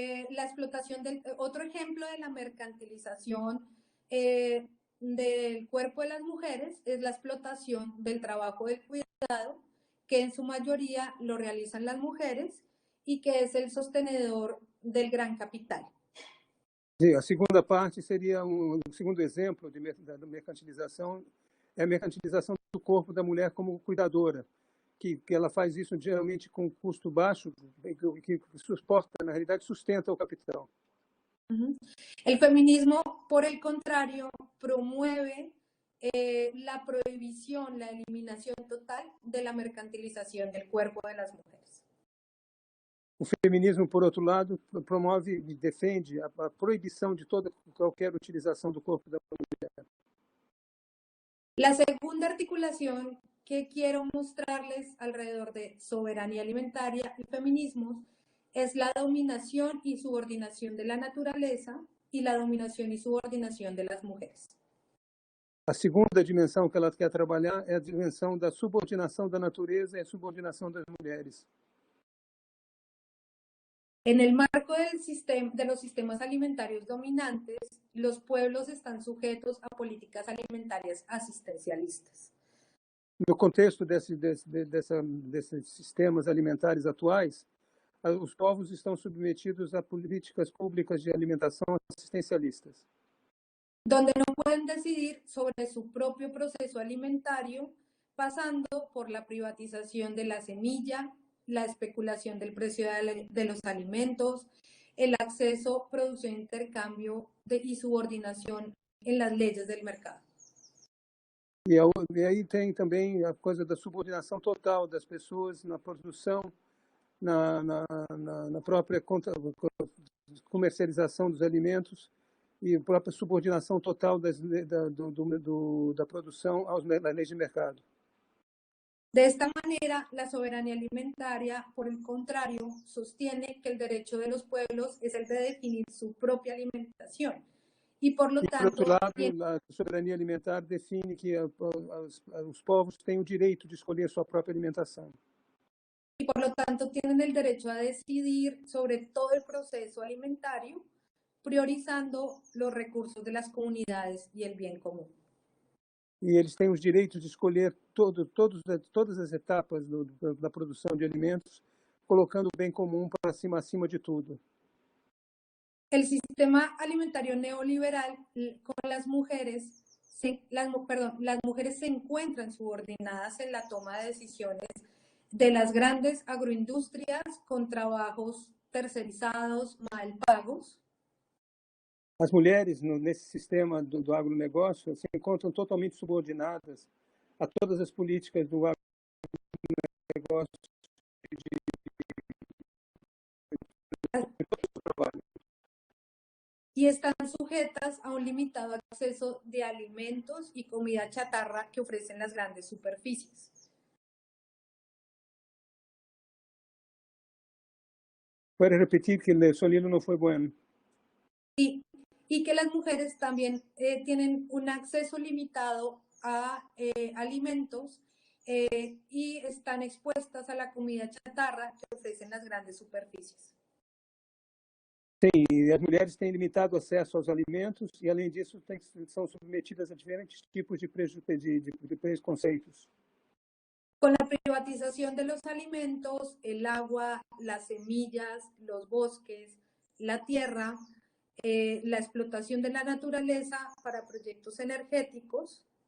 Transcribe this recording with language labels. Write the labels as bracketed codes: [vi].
[es] La explotación otro ejemplo de la mercantilización del cuerpo de las mujeres es la explotación del trabajo del cuidado, que en su mayoría lo realizan las mujeres y que es el sostenedor del gran capital. [pt] Sim, a segunda parte seria segundo exemplo da mercantilização, é a mercantilização do corpo da mulher como cuidadora, que ela faz isso geralmente com custo baixo, que suporta, na realidade, sustenta o capital. [es] El feminismo, por el contrario, promueve la prohibición, la eliminación total de la mercantilización del cuerpo de las mujeres. [pt] O feminismo, por outro lado, promove e defende a proibição de toda qualquer utilização do corpo da mulher. [es] La segunda articulación que quiero mostrarles alrededor de soberanía alimentaria y feminismos es la dominación y subordinación de la naturaleza y la dominación y subordinación de las mujeres. [pt] A segunda dimensão que ela quer trabalhar é a dimensão da subordinação da natureza e a subordinação das mulheres. [es] En el marco de los sistemas alimentarios dominantes, los pueblos están sujetos a políticas alimentarias asistencialistas. [pt] No contexto desses sistemas alimentares atuais, os povos estão submetidos a políticas públicas de alimentação assistencialistas, [es] donde no pueden decidir sobre su propio proceso alimentario, pasando por la privatización de la semilla, la especulación del precio de los alimentos, el acceso, producción, intercambio y subordinación en las leyes del mercado. [pt] E aí tem também a coisa da subordinação total das pessoas na produção, na própria comercialização dos alimentos e a própria subordinação total da produção às leis de mercado. [es] De esta manera, la soberanía alimentaria, por el contrario, sostiene que el derecho de los pueblos es el de definir su propia alimentación. Y por lo tanto, [pt] por outro lado, a soberania alimentar define que os povos têm o direito de escolher sua própria alimentação. [es] Y por lo tanto tienen el derecho a decidir sobre todo el proceso alimentario, priorizando los recursos de las comunidades y el bien común. [pt] E eles têm os direitos de escolher todas as etapas da produção de alimentos, colocando o bem comum acima de tudo. [es] El sistema alimentario neoliberal con las mujeres se encuentran subordinadas en la toma de decisiones de las grandes agroindustrias con trabajos tercerizados, mal pagos. [pt] As mulheres, nesse sistema do agronegócio, se encontram totalmente subordinadas a todas as políticas do agronegócio de trabalho. [es] Y están sujetas a un limitado acceso de alimentos y comida chatarra que ofrecen las grandes superficies. Puede repetir que el sonido no fue bueno. Y que las mujeres también tienen un acceso limitado a alimentos y están expuestas a la comida chatarra que ofrecen las grandes superficies. [pt] Sim, e as mulheres têm limitado acesso aos alimentos e, além disso, são submetidas a diferentes tipos de preconceitos. [es] Con la privatización de los alimentos, el agua, las semillas, los bosques, la tierra, la explotación de la naturaleza para proyectos energéticos.